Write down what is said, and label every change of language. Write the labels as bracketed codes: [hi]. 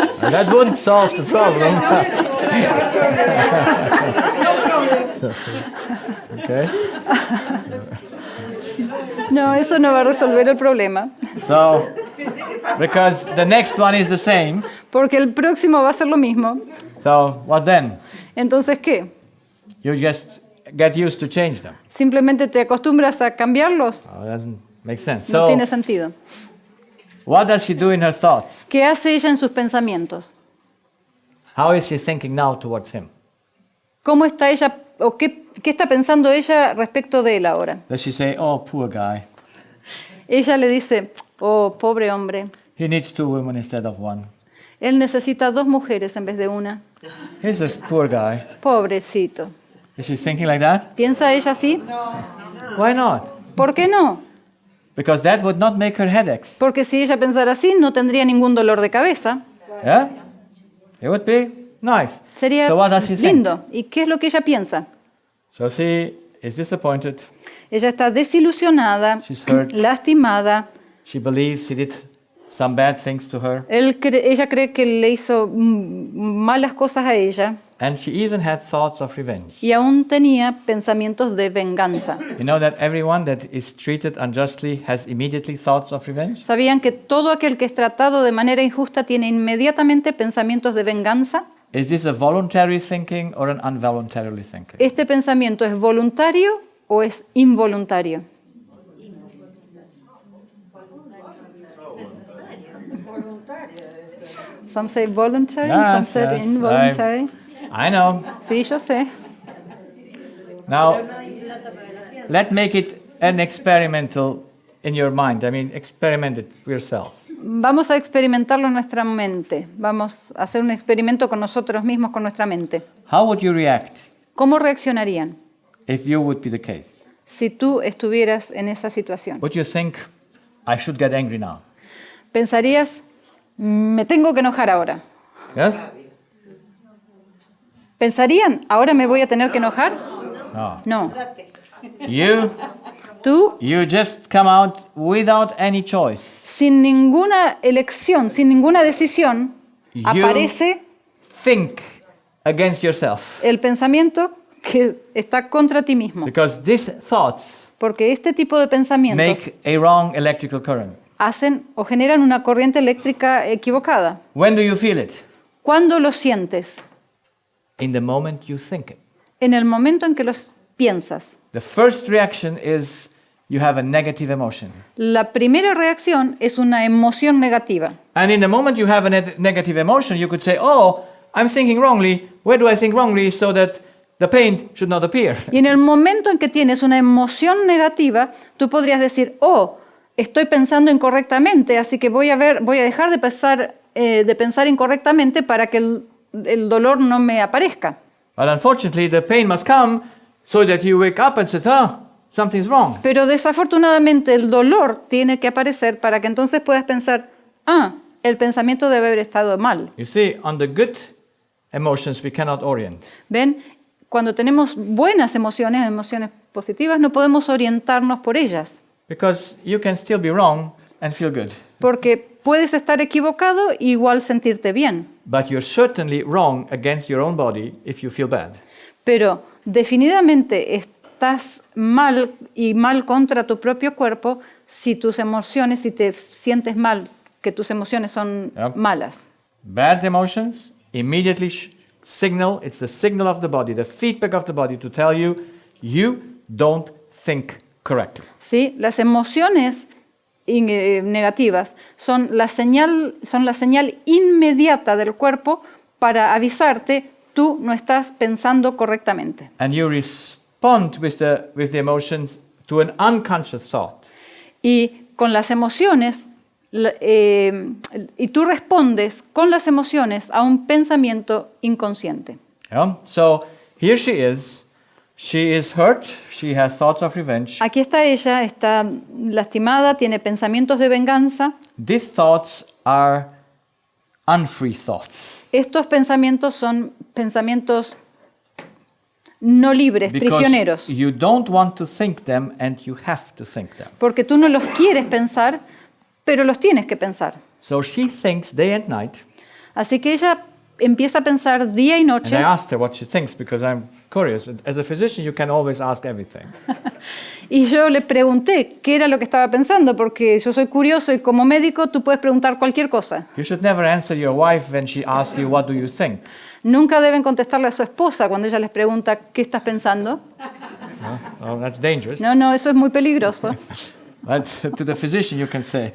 [en] That wouldn't solve the problem. Okay. [es] No, eso no va a resolver el problema, [en] So, because the next one is the same, [es] porque el próximo va a ser lo mismo. [en] so what then? [es] Entonces, ¿qué? [en] You just get used to change them. [es] ¿Simplemente te acostumbras a cambiarlos? [en] Oh, it doesn't make sense. [es] No [en] So, [es] tiene sentido. [en] what does she do in her thoughts? [es] ¿Qué hace ella en sus pensamientos? [en] How is she thinking now towards him? [es] ¿Cómo está ella o qué está pensando ella respecto de él ahora? [en] Does she say, oh, poor guy, [es] Ella le dice, oh, pobre hombre, [en] he needs 2 women instead of 1. [es] él necesita 2 mujeres en vez de una. [en] He's a poor guy. [es] Pobrecito. [en] Is she thinking like that? [es] ¿Piensa ella así? [en] Why not? [es] ¿Por qué no? [en] Because that would not make her headaches. [es] Porque si ella pensara así, no tendría ningún dolor de cabeza. [en] Yeah? It would be nice. [es] Sería [en] So what does she think? [es] lindo. ¿Y qué es lo que ella piensa? [en] So she is disappointed. [es] Ella está desilusionada, [en] She's hurt. [es] lastimada. [en] She believes he did some bad things to her. [es] Ella cree que le hizo malas cosas a ella [en] And she even had thoughts of revenge. [es] y aún tenía pensamientos de venganza. [en] You know that everyone that is treated unjustly has immediately thoughts of revenge? [es] ¿Sabían que todo aquel que es tratado de manera injusta tiene inmediatamente pensamientos de venganza? [en] Is this a voluntary thinking or an involuntary thinking? [es] ¿Este pensamiento es voluntario o es involuntario? [en] Some say voluntary, some Yes, say yes, involuntary. I know. [es] Sí, yo sé. [en] Now, let's make it an experimental in your mind. I mean, experiment it yourself. [es] Vamos a experimentarlo en nuestra mente. Vamos a hacer un experimento con nosotros mismos, con nuestra mente. [en] How would you react [es] ¿Cómo reaccionarían [en] if you would be the case? [es] si tú estuvieras en esa situación? [en] Would you think, I should get angry now? [es] ¿Pensarías, me tengo que enojar ahora? [en] Yes? [es] ¿Pensarían, ahora me voy a tener que enojar? [en] No. [es] No. [en] You [es] Tú, [en] just come out without any choice. [es] sin ninguna elección, sin ninguna decisión, [en] You [es] aparece [en] think against yourself. [es] el pensamiento que está contra ti mismo. [en] Because these thoughts [es] Porque este tipo de pensamientos [en] make a wrong electrical current. [es] hacen o generan una corriente eléctrica equivocada. [en] When do you feel it? [es] ¿Cuándo lo sientes? [en] In the moment you think it. [es] En el momento en que los piensas. [en] The first reaction is you have a negative emotion. [es] La primera reacción es una emoción negativa. [en] And in the moment you have a negative emotion, you could say, oh, I'm thinking wrongly. Where do I think wrongly so that the pain should not appear? [es] Y en el momento en que tienes una emoción negativa, tú podrías decir, oh, estoy pensando incorrectamente, así que voy a dejar de pensar incorrectamente para que el dolor no me aparezca. [en] But unfortunately, the pain must come so that you wake up and say, oh, something's wrong. [es] Pero desafortunadamente el dolor tiene que aparecer para que entonces puedas pensar, el pensamiento debe haber estado mal. [en] You see, on the good emotions we cannot orient. [es] ¿Ven? Cuando tenemos buenas emociones, emociones positivas, no podemos orientarnos por ellas. [en] Because you can still be wrong and feel good. [es] Porque puedes estar equivocado e igual sentirte bien. [en] But you're certainly wrong against your own body if you feel bad. [es] Pero definitivamente estás mal y mal contra tu propio cuerpo si tus emociones, si te sientes mal, que tus emociones son [en] Yep. [es] malas. [en] Bad emotions immediately signal, it's the signal of the body, the feedback of the body to tell you, you don't think correctly. [es] ¿Sí? Las emociones negativas son la señal inmediata del cuerpo para avisarte, tú no estás pensando correctamente. [en] And you respond with the emotions to an unconscious thought. [es] Y con las emociones, y tú respondes con las emociones a un pensamiento inconsciente. [en] Yeah? So here she is hurt, she has thoughts of revenge. [es] Aquí está ella, está lastimada, tiene pensamientos de venganza. [en] These thoughts are unfree thoughts. [es] Estos pensamientos son pensamientos no libres, prisioneros. [en] Because you don't want to think them and you have to think them. [es] Porque tú no los quieres pensar, pero los tienes que pensar. [en] So she thinks day and night. [es] Así que ella empieza a pensar día y [en] And [es] noche. [en] I asked her what she thinks because I'm curious. As a physician, you can always ask everything. [es] Y yo le pregunté qué era lo que estaba pensando, porque yo soy curioso y como médico tú puedes preguntar cualquier cosa. [en] You should never answer your wife when she asks you, what do you think? [es] Nunca deben contestarle a su esposa cuando ella les pregunta qué estás pensando. [en] Oh, that's dangerous. [es] No, eso es muy peligroso. [en] But to the physician, you can say.